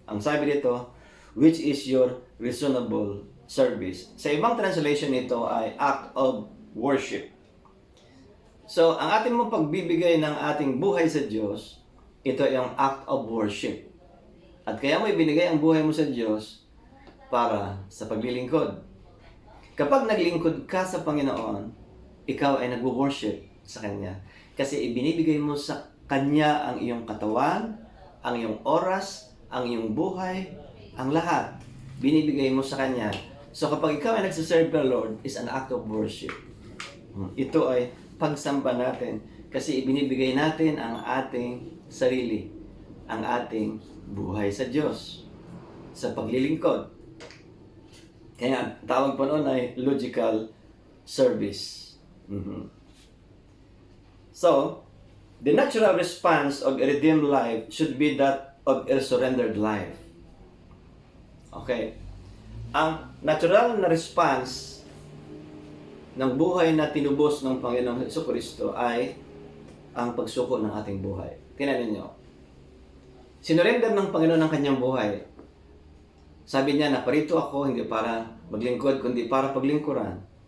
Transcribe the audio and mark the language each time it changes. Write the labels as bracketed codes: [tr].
[tl] Ang sabi dito, [en] which is your reasonable service. [tl] Sa ibang translation nito ay act of worship. So, ang ating mong pagbibigay ng ating buhay sa Diyos, ito ay ang act of worship. At kaya mo ibinigay ang buhay mo sa Diyos para sa paglilingkod. Kapag naglingkod ka sa Panginoon, ikaw ay nag-worship sa Kanya. Kasi ibinibigay mo sa Kanya ang iyong katawan, ang iyong oras, ang iyong buhay, ang lahat. Binibigay mo sa Kanya. [en] So [tl] kapag ikaw ay nagsiserve [en] the Lord, is an act of worship. [tl] Ito ay pagsamba natin. Kasi ibinibigay natin ang ating sarili, ang ating buhay sa Diyos, sa paglilingkod. Kaya tawag po noon ay logical service. [en] So, the natural response of a redeemed life should be that of a surrendered life. Okay. [tl] Ang natural na response ng buhay na tinubos ng Panginoong Jesucristo ay ang pagsuko ng ating buhay. Tingnan niyo. Sinurrender ng Panginoon ang kanyang buhay. Sabi niya, naparito ako hindi para maglingkod, kundi para paglingkuran.